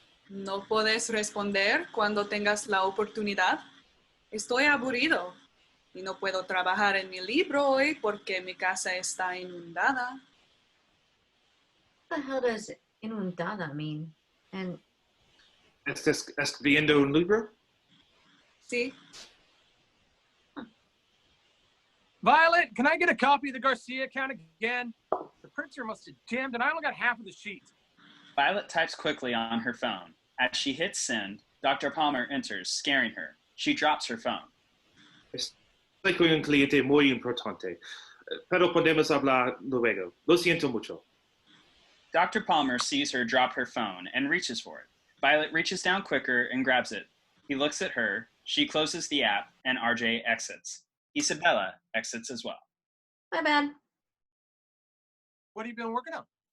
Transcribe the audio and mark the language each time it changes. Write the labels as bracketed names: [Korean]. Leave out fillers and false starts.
[Spanish] ¿No puedes responder cuando tengas la oportunidad? Estoy aburrido y no puedo trabajar en mi libro hoy porque mi casa está inundada. [English] What the hell does inundada mean? And [Spanish] ¿Estás escribiendo un libro? Sí. [English] Violet, can I get a copy of the Garcia account again? The printer must have jammed and I only got half of the sheet. Violet types quickly on her phone. As she hits send, Dr. Palmer enters, scaring her. She drops her phone. [Spanish] Estoy con un cliente muy importante, pero podemos hablar luego. Lo siento mucho. [English] Dr. Palmer sees her drop her phone and reaches for it. Violet reaches down quicker and grabs it. He looks at her, she closes the app, and RJ exits. Isabella exits as well. my bad. What have you been working on?